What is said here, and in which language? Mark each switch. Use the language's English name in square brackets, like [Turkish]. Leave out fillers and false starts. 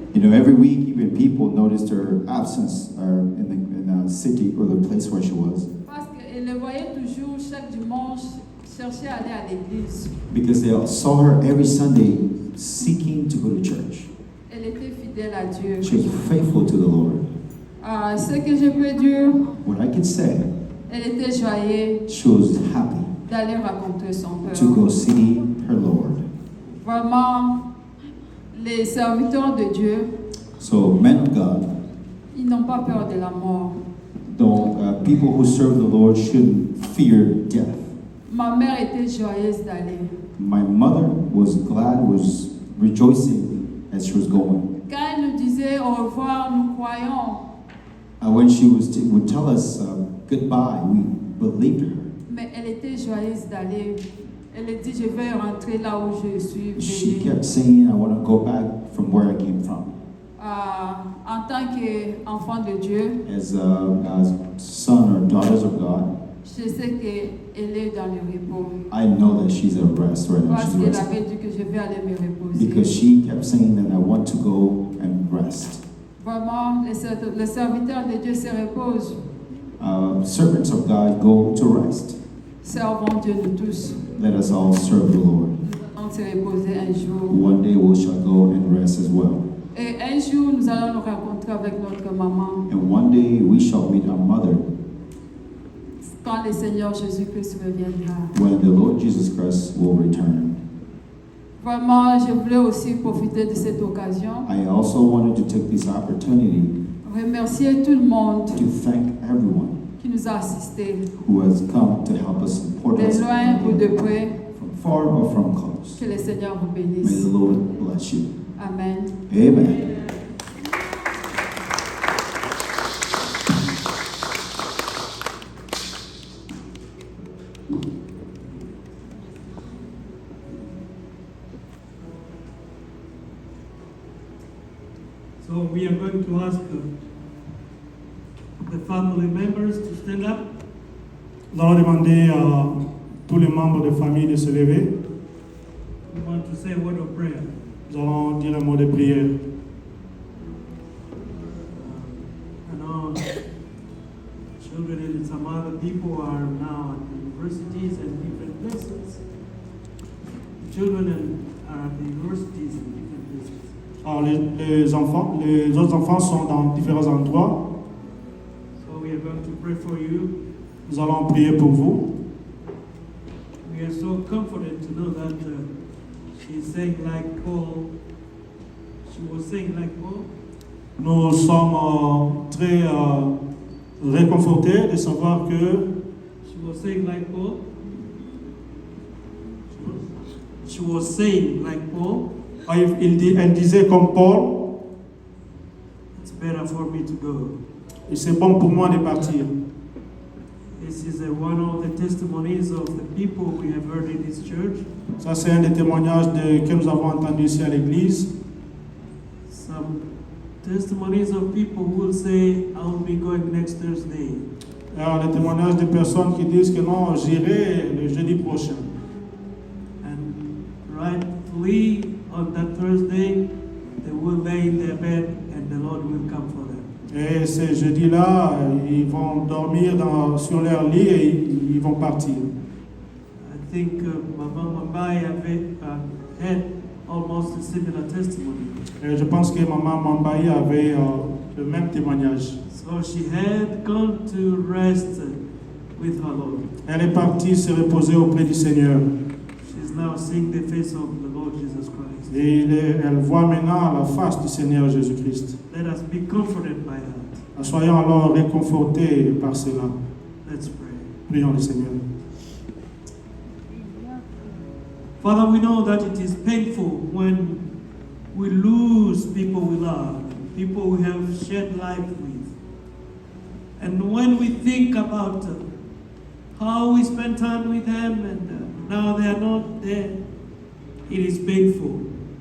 [English] You know, every week, even people noticed her absence in the city or the place where she was, [French] Parce qu'ils le voyaient toujours chaque dimanche chercher à aller à l'église. [English] because they all saw her every Sunday seeking to go to church. [French] Elle était fidèle à Dieu. [English] She was faithful to the Lord. [French] Ce que je peux dire, [English] What I can say, [French] elle était joyeuse [English] she was happy [French] d'aller rencontrer son Père. [English] to go see her Lord. [French] Vraiment, les serviteurs de Dieu, [English] So, men of God, [French] ils n'ont pas peur de la mort. [English] though people who serve the Lord shouldn't fear death. [French] Ma mère était joyeuse d'aller. [English] My mother was glad, was rejoicing as she was going. [French] Quand elle nous disait au revoir, nous croyons, [English] When she would tell us goodbye, we believed her. [French] mais elle était joyeuse d'aller. Elle dit, je vais rentrer là où je suis [English] She [French] venue. [English] kept saying, I want to go back from where I came from. [French] En tant qu'enfant de Dieu, [English] As son or daughters of God, [French] je sais qu'elle est dans le repos. [English] I know that she's at rest right now. [French] Parce [English] She's [French] qu'elle [English] resting. [French] avait dit que je vais aller me reposer. [English] Because she kept saying that I want to go and rest. [French] Vraiment, les serviteurs de Dieu se reposent. [English] Servants of God go to rest. [French] Servons Dieu nous tous. [English] Let us all serve the Lord. [French] Nous allons se reposer un jour. [English] One day we shall go and rest as well. [French] Et un jour, nous allons nous rencontrer avec notre maman. [English] And one day we shall meet our mother [French] Quand le Seigneur Jésus-Christ reviendra. [English] when the Lord Jesus Christ will return. [French] Vraiment, je voulais aussi profiter de cette occasion, [English] I also wanted to take this opportunity [French] remercier tout le monde [English] to thank everyone [French] qui nous a assistés, [English] who has come to help us support [French] de [English] us [French] loin ou de près. [English] from far or from close. [French] Que le Seigneur vous [English] May [French] bénisse. [English] the Lord bless you. Amen. Amen. So we are going to ask the family members to stand up. [French] Nous allons demander à tous les membres de famille de se lever. [English] We want to say a word of prayer. [French] Nous allons dire un mot de prière. [English] I know children and some other people are now at universities and different places. Children are at the universities and different places. [French] Alors les autres enfants sont dans différents endroits. [English] So we are going to pray for you. [French] Nous allons prier pour vous. [English] We are so comforted to know that she's saying like Paul. She was saying like Paul. [French] Nous sommes très réconfortés de savoir que [English] She was saying like Paul. She was saying like Paul. [French] elle disait comme Paul, [English] It's better for me to go. [French] et c'est bon pour moi de partir. [English] This is one of the testimonies of the people we have heard in this church. [French] Ça c'est un des témoignages que nous avons entendu ici à l'église. [English] Some testimonies of people who will say, I will be going next Thursday. [French] Alors les témoignages de personnes qui disent que non, j'irai le jeudi prochain. [English] And rightfully, on that Thursday, they will lay in their bed and the Lord will come for them. [French] Et ce jeudi-là, ils vont dormir sur leur lit et ils vont partir. [English] I think Mama Mambai had almost a similar testimony. [French] Et je pense que Maman Mambaï avait le même témoignage. [English] So she had gone to rest with her Lord. [French] Elle est partie se reposer auprès du Seigneur. [English] She's now seeing the face of the Lord Jesus Christ. [French] Et elle voit maintenant la face du Seigneur Jésus-Christ. [English] Let us be comforted by that. [French] Soyons alors réconfortés par cela. [English] Let's pray. [French] Prions le Seigneur. [English] Father, we know that it is painful when we lose people we love, people we have shared life with. And when we think about how we spent time with them and now they are not there, it is painful.